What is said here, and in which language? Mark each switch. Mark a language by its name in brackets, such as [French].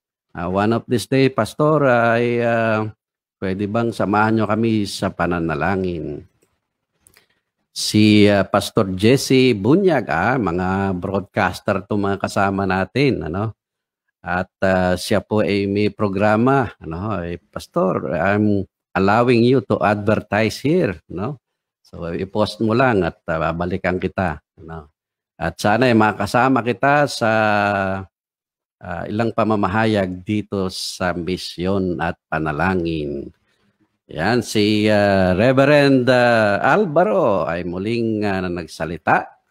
[English] One of this day, [Filipino] Pastor, ay pwede bang samahan nyo kami sa pananalangin? Si Pastor Jesse Bunyag, mga broadcaster to mga kasama natin, ano? At siya po ay may programa, ano? [English] Pastor, I'm allowing you to advertise here, no? [Filipino] So i-post mo lang at babalikan kita, ano? At sana ay makasama kita sa ilang pamamahayag dito sa misyon at panalangin. Yan, si Reverend Alvaro ay muling nagsalita.